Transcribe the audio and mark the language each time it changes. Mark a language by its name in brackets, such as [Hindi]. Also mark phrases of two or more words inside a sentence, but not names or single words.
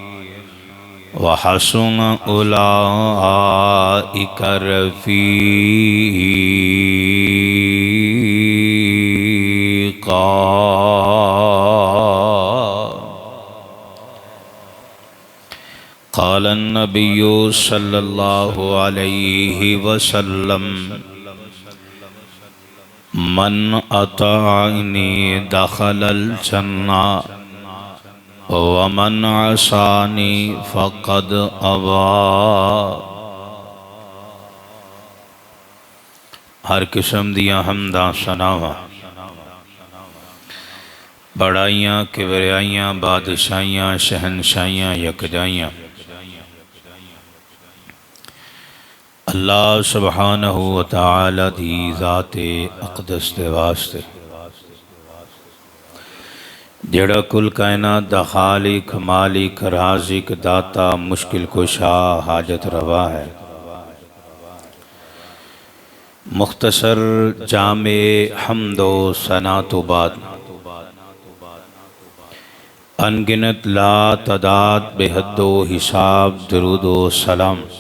[Arabic] وحسن أولئك رفيقا قال النبي صلى الله عليه وسلم من أطاعني دخل الجنة ومن عصاني فقد أبى۔ [Punjabi] ہر قسم دیاں حمداں ثناواں بڑائیاں کبریائیاں بادشاہیاں شہنشاہیاں یکجائیاں اللہ سبحانہ وتعالی دی ذات اقدس دے واسطے جڑا کل کائنات دا خالق مالک رازق داتا مشکل کشا حاجت روا ہے۔ مختصر جامع حمد و ثنا تو بعد انگنت لا تعداد بے حد و حساب درود و سلام